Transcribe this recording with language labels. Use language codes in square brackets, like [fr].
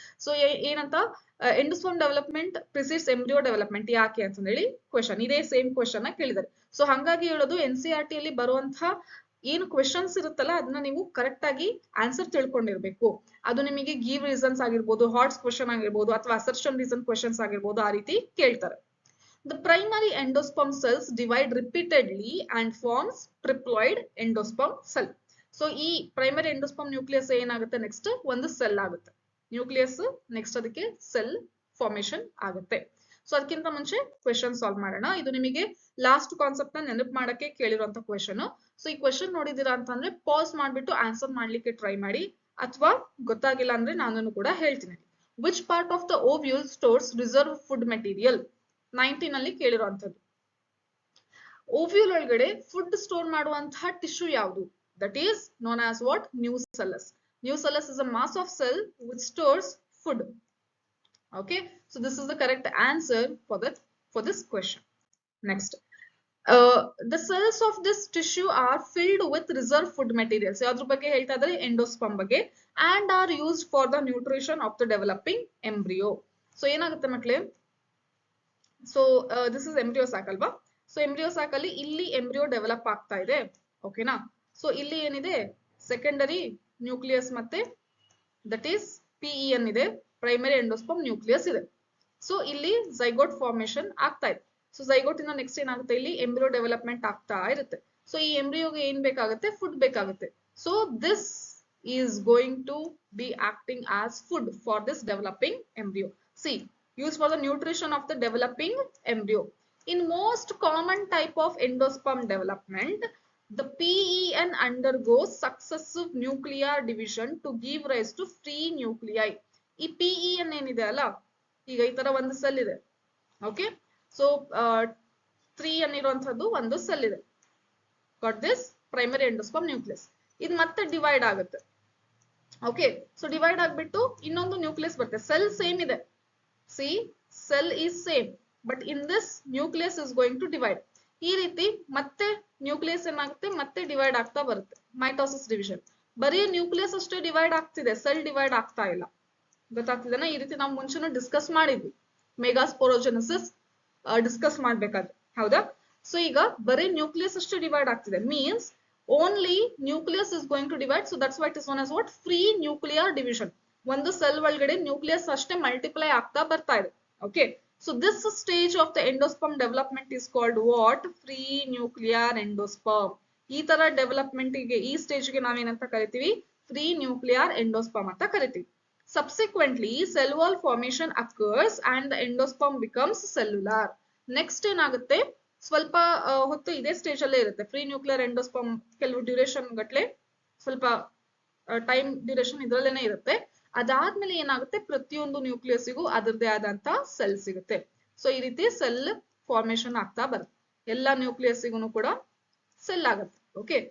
[kn] So ಏನಂತ, endosperm development ಪ್ರಿಸಿಡ್ಸ್ embryo development ಯಾಕೆ ಅಂತ ಹೇಳಿ ಕ್ವೆಶನ್, ಇದೇ ಸೇಮ್ ಕ್ವೆಶನ್ ಕೇಳಿದ್ದಾರೆ. ಸೊ ಹಂಗಾಗಿ ಹೇಳೋದು NCERT ಅಲ್ಲಿ ಬರುವಂತಹ ಏನು ಕ್ವೆಶನ್ಸ್ ಇರುತ್ತಲ್ಲ ಅದನ್ನ ನೀವು ಕರೆಕ್ಟ್ ಆಗಿ ಆನ್ಸರ್ ತಿಳ್ಕೊಂಡಿರ್ಬೇಕು. ಅದು ನಿಮಗೆ ಗಿವ್ ರೀಸನ್ಸ್ ಆಗಿರ್ಬೋದು, ಹಾಟ್ಸ್ ಕ್ವೆಶನ್ ಆಗಿರ್ಬೋದು, ಅಥವಾ ಅಸರ್ಷನ್ ರೀಸನ್ ಕ್ವೆಶನ್ಸ್ ಆಗಿರ್ಬೋದು, ಆ ರೀತಿ ಕೇಳ್ತಾರೆ. [en] The primary endosperm cells divide repeatedly and forms triploid endosperm cell. [kn] So ಈ ಪ್ರೈಮರಿ ಎಂಡೋಸ್ಪರ್ಮ್ ನ್ಯೂಕ್ಲಿಯಸ್ ಏನಾಗುತ್ತೆ, ನೆಕ್ಸ್ಟ್ ಒಂದು ಸೆಲ್ ಆಗುತ್ತೆ. ನ್ಯೂಕ್ಲಿಯಸ್ ನೆಕ್ಸ್ಟ್ ಅದಕ್ಕೆ ಸೆಲ್ ಫಾರ್ಮೇಶನ್ ಆಗುತ್ತೆ. ಸೊ ಅದಕ್ಕಿಂತ ಮುಂಚೆ ಕ್ವೆಶನ್ ಸಾಲ್ವ್ ಮಾಡೋಣ. ಇದು ನಿಮಗೆ ಲಾಸ್ಟ್ ಕಾನ್ಸೆಪ್ಟ್ ನ ನೆನಪು ಮಾಡಕ್ಕೆ ಕೇಳಿರುವಂತ ಕ್ವೆಶನ್. ಸೊ ಈ ಕ್ವೆಶನ್ ನೋಡಿದೀರಾ ಅಂತಂದ್ರೆ ಪಾಸ್ ಮಾಡ್ಬಿಟ್ಟು ಆನ್ಸರ್ ಮಾಡ್ಲಿಕ್ಕೆ ಟ್ರೈ ಮಾಡಿ, ಅಥವಾ ಗೊತ್ತಾಗಿಲ್ಲ ಅಂದ್ರೆ ನಾನು ಕೂಡ ಹೇಳ್ತೀನಿ. [en] Which part of the ovule stores reserve food material? [kn] 19 ಅಲ್ಲಿ ಕೇಳಿರುವಂತದ್ದು. ಓವ್ಯೂಲ್ ಒಳಗಡೆ ಫುಡ್ ಸ್ಟೋರ್ ಮಾಡುವಂತಹ ಟಿಶ್ಯೂ ಯಾವುದು? [en] That is known as what? Nucellus. Nucellus is a mass of cell which stores food. Okay, so this is the correct answer for this question. Next, the cells of this tissue are filled with reserve food materials. [kn] yadru bagge helta idare endosperm bagge, [en] and are used for the nutrition of the developing embryo. So [kn] enagutte makle, [en] so this is embryo sac alva. [kn] So embryo sac alli illi embryo develop aagta ide. Okay na. So illi enide secondary nucleus ಮತ್ತೆ [en] that is [kn] PEN ಇದೆ, primary endosperm nucleus ಇದೆ. So ಇಲ್ಲಿ zygote formation ಆಗ್ತಾ ಇದೆ. So zygote ಇಂದ next ಏನಾಗುತ್ತೆ, ಇಲ್ಲಿ embryo development ಆಗ್ತಾ ಇರುತ್ತೆ. ಸೊ ಈ ಎಂಬ್ರಿಯೋಗೆ ಏನ್ ಬೇಕಾಗುತ್ತೆ, ಫುಡ್ ಬೇಕಾಗುತ್ತೆ. [en] So this is going to be acting as food for this developing embryo. See, use for the nutrition of the developing embryo. In most common type of endosperm development, the PEN undergoes successive nuclear division to give rise to free nuclei. [kn] ಈ PEN ಏನಿದೆ ಅಲ್ಲ, ಈಗ ಈ ತರ ಒಂದು cell ಇದೆ. Okay. So 3N ಇರುವಂತದ್ದು ಒಂದು ಸೆಲ್ ಇದೆ. [en] Got this primary endosperm nucleus. [kn] ಇದು ಮತ್ತೆ ಡಿವೈಡ್ ಆಗುತ್ತೆ. [en] Okay. [kn] ಸೊ ಡಿವೈಡ್ ಆಗ್ಬಿಟ್ಟು ಇನ್ನೊಂದು ನ್ಯೂಕ್ಲಿಯಸ್ ಬರುತ್ತೆ. ಸೆಲ್ ಸೇಮ್ ಇದೆ. [en] See, cell is same, but in this nucleus is going to divide. [kn] ಈ ರೀತಿ ಮತ್ತೆ ನ್ಯೂಕ್ಲಿಯಸ್ ಏನಾಗುತ್ತೆ, ಮತ್ತೆ ಡಿವೈಡ್ ಆಗ್ತಾ ಬರುತ್ತೆ. Mitosis division. ಬರೀ ನ್ಯೂಕ್ಲಿಯಸ್ ಅಷ್ಟೇ ಡಿವೈಡ್ ಆಗ್ತಿದೆ, ಸೆಲ್ ಡಿವೈಡ್ ಆಗ್ತಾ ಇಲ್ಲ. ಗೊತ್ತಾಗ್ತಿದೆನಾ? ಈ ರೀತಿ ನಾವು ಮುಂಚೆನೂ ಡಿಸ್ಕಸ್ ಮಾಡಿದ್ವಿ, ಮೆಗಾಸ್ಪೋರೋಜೆನೆಸಿಸ್ ಡಿಸ್ಕಸ್ ಮಾಡ್ಬೇಕಾದ್ರೆ, ಹೌದಾ? ಸೊ ಈಗ ಬರೀ ನ್ಯೂಕ್ಲಿಯಸ್ ಅಷ್ಟೇ ಡಿವೈಡ್ ಆಗ್ತಿದೆ, [en] Means only nucleus is going to divide. So that's why it is known as what? [kn] Free nuclear division. ಒಂದು ಸೆಲ್ ಒಳಗಡೆ ನ್ಯೂಕ್ಲಿಯಸ್ ಅಷ್ಟೇ ಮಲ್ಟಿಪ್ಲೈ ಆಗ್ತಾ ಬರ್ತಾ ಇದೆ. Okay. [en] So this stage of the endosperm development is called what? Free nuclear endosperm. [kn] ಈ ತರ development ಗೆ, ಈ ಸ್ಟೇಜ್ ಗೆ ನಾವೇನಂತ ಕರಿತೀವಿ? ಫ್ರೀ ನ್ಯೂಕ್ಲಿಯರ್ ಎಂಡೋಸ್ಪರ್ಮ್ ಅಂತ ಕರಿತೀವಿ. Subsequently, cell wall formation occurs and the endosperm becomes cellular. Next ಏನಾಗುತ್ತೆ, ಸ್ವಲ್ಪ ಹೊತ್ತು ಇದೇ ಸ್ಟೇಜ್ ಅಲ್ಲೇ ಇರುತ್ತೆ. ಫ್ರೀ ನ್ಯೂಕ್ಲಿಯರ್ ಎಂಡೋಸ್ಪರ್ಮ್ ಕೆಲವು ಡ್ಯೂರೇಷನ್ ಗಟ್ಲೆ, ಸ್ವಲ್ಪ ಟೈಮ್ ಡ್ಯೂರೇಷನ್ ಇದ್ರಲ್ಲೇನೆ ಇರುತ್ತೆ. ಅದಾದ್ಮೇಲೆ ಏನಾಗುತ್ತೆ, ಪ್ರತಿಯೊಂದು ನ್ಯೂಕ್ಲಿಯಸ್ಗೂ ಅದರದೇ ಆದಂತ ಸೆಲ್ ಸಿಗುತ್ತೆ. ಸೊ ಈ ರೀತಿ ಸೆಲ್ ಫಾರ್ಮೇಶನ್ ಆಗ್ತಾ ಬರುತ್ತೆ. ಎಲ್ಲ ನ್ಯೂಕ್ಲಿಯಸ್ಗೂ ಕೂಡ ಸೆಲ್ ಆಗುತ್ತೆ. ಓಕೆ.